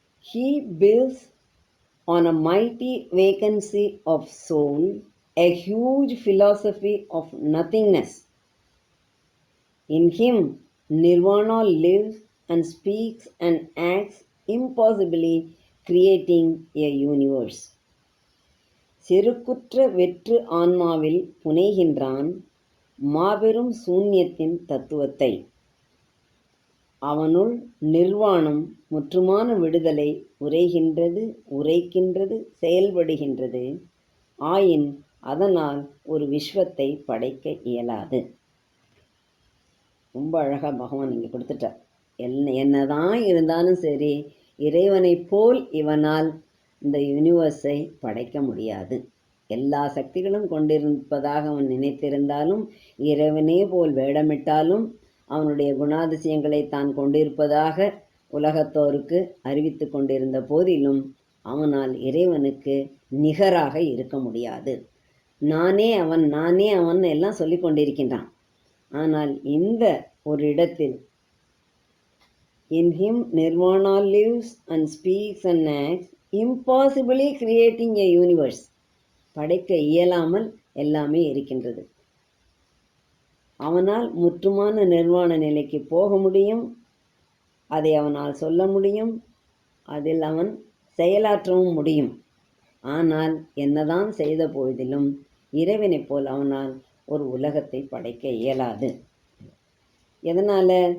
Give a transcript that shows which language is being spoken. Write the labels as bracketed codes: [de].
[en] He builds on a mighty vacancy of soul a huge philosophy of nothingness. In him, Nirvana lives and speaks and acts impossibly, creating a universe. [ta] செருக்குற்ற வெற்று ஆன்மாவில் புனைகின்றான் மாபெரும் சூன்யத்தின் தத்துவத்தை. அவனுள் நிர்வாணம் முற்றுமான விடுதலை உரைகின்றது, உரைக்கின்றது, செயல்படுகின்றது. ஆயின் அதனால் ஒரு விஸ்வத்தை படைக்க இயலாது. ரொம்ப அழகாக பகவான் இங்கே கொடுத்துட்டார். என்னதான் இருந்தாலும் சரி, இறைவனை போல் இவனால் இந்த யூனிவர்ஸை படைக்க முடியாது. எல்லா சக்திகளும் கொண்டிருப்பதாக அவன் நினைத்திருந்தாலும், இறைவனே போல் வேடமிட்டாலும், அவனுடைய குணாதிசயங்களை தான் கொண்டிருப்பதாக உலகத்தோருக்கு அறிவித்து கொண்டிருந்த போதிலும் அவனால் இறைவனுக்கு நிகராக இருக்க முடியாது. நானே அவன், நானே அவன் எல்லாம் சொல்லி கொண்டிருக்கின்றான். ஆனால் இந்த ஒரு இடத்தில் [en] in him nirvana lives and speaks and acts, impossibly creating a universe. [ta] படைக்க இயலாமல் எல்லாமே இருக்கின்றது. அவனால் முற்றுமான நிர்வாண நிலைக்கு போக முடியும். அதை அவனால் சொல்ல முடியும். அதில் அவன் செயலாற்றவும் முடியும். ஆனால் என்னதான் செய்த போதிலும் இறைவனைப் போல் அவனால் ஒரு உலகத்தை படைக்க இயலாது. எதனால்?